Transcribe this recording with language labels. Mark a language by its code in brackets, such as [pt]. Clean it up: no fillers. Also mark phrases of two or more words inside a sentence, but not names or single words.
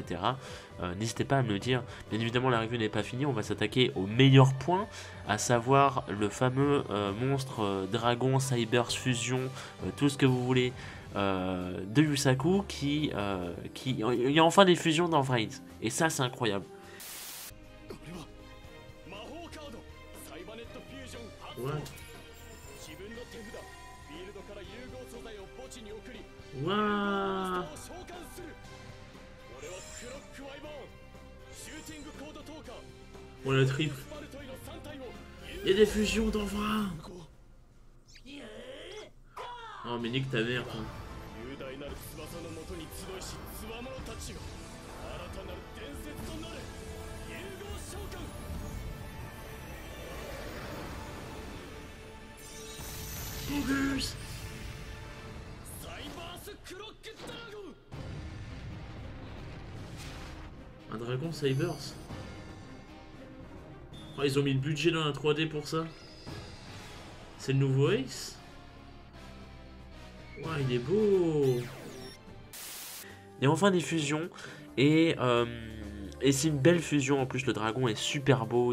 [fr] N'hésitez pas à me le dire. Bien évidemment la review n'est pas finie, on va s'attaquer au meilleur point, à savoir le fameux monstre dragon, cyber fusion, tout ce que vous voulez de Yusaku qui il y a enfin des fusions dans Vrains, et ça c'est incroyable. [ja] これは魔トフュージョン発動 [fr] Ouais. [ja] 自分の手札フィールドから融合素材を墓地に送り [fr] Waouh. [ja] を召喚する俺はクロックワイバーンシューティングコードトーカー [fr] On a le triple. [ja] スパルトイの3体を [fr] Il y a des fusions d'enfants. Oh mais nique ta mère. Quoi. [ja] 雄大なる翼のもとに集いしつわものたちが新たなる伝説となれ融合召喚 [fr] Focus. [ja] サイバースクロックドラゴン [fr] Un dragon Cybers. Oh, ils ont mis le budget dans la 3D pour ça. C'est le nouveau Ace. Ouah, il est beau. Et enfin des fusions. Et c'est une belle fusion. En plus, le dragon est super beau.